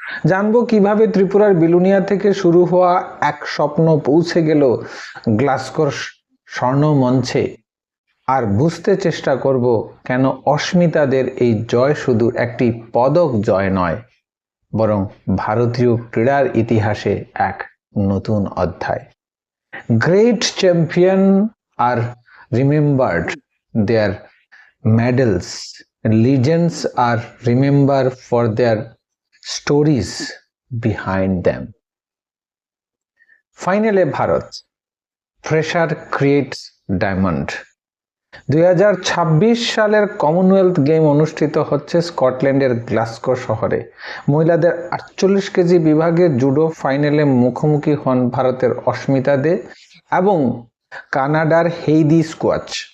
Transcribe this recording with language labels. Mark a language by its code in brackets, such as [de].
[bn] জানবো কিভাবে ত্রিপুরার বিলোনিয়া থেকে শুরু হওয়া এক স্বপ্ন পৌঁছে গেল গ্লাসগোর স্বর্ণ মঞ্চে, আর বুঝতে চেষ্টা করব কেন অস্মিতাদের এই জয় শুধু একটি পদক জয় নয়, বরং ভারতীয় ক্রীড়ার ইতিহাসে এক নতুন অধ্যায়। [en] Great champion are remembered their medals, legends are remembered for their stories behind them. Finally, Bharat, pressure creates diamond. [bn] 2026 সালের কমনওয়েলথ গেম অনুষ্ঠিত হচ্ছে স্কটল্যান্ডের গ্লাসগো শহরে। মহিলাদের 48 কেজি বিভাগে জুডো ফাইনালে মুখোমুখি হন ভারতের অস্মিতা দে এবং কানাডার হেইদি কোয়াচ।